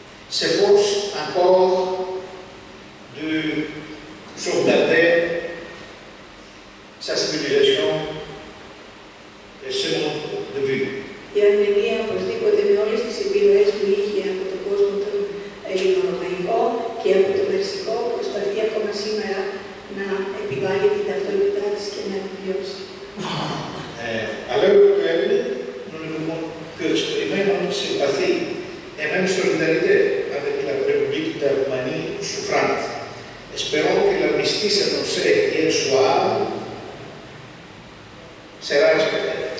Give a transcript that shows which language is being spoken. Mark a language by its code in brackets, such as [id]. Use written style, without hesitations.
[fr] s'efforce encore de sauvegarder sa civilisation et ce mode de vie. [el] Η Αρμενία οπωσδήποτε με όλες τις επιρροές που είχε από τον κόσμο τον ελληνορωμαϊκό και από το Περσικό προσπαθεί ακόμα σήμερα να επιβάλλει την ταυτότητά της και να επιβιώσει. [fr] À l'heure actuelle, nous ne pouvons qu'exprimer notre sympathie et même solidarité avec la République d'Arménie souffrante. Espérons que l'armistice annoncé hier soir sera respecté.